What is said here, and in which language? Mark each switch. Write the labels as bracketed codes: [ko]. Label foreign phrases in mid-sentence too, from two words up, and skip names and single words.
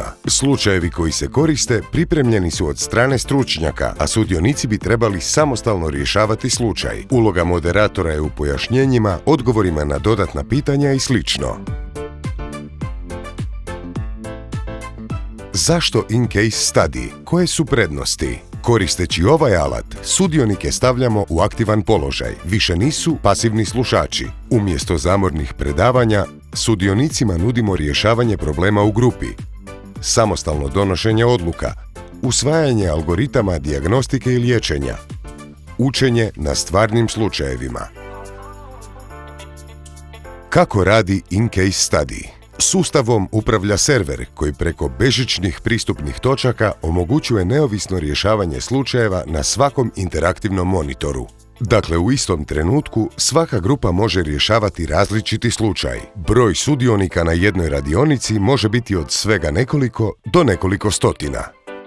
[hr] Slučajevi koji se koriste pripremljeni su od strane stručnjaka, a sudionici bi trebali samostalno rješavati slučaj. Uloga moderatora je u pojašnjenjima, odgovorima na dodatna pitanja i sl. Zašto in-case study? Koje su prednosti? Koristeći ovaj alat, sudionike stavljamo u aktivan položaj, više nisu pasivni slušači. Umjesto zamornih predavanja, sudionicima nudimo rješavanje problema u grupi, samostalno donošenje odluka, usvajanje algoritama dijagnostike i liječenja, učenje na stvarnim slučajevima. Kako radi in-case study? Sustavom upravlja server koji preko bežičnih pristupnih točaka omogućuje neovisno rješavanje slučajeva na svakom interaktivnom monitoru. Dakle, u istom trenutku svaka grupa može rješavati različiti slučaj. Broj sudionika na jednoj radionici može biti od svega nekoliko do nekoliko stotina.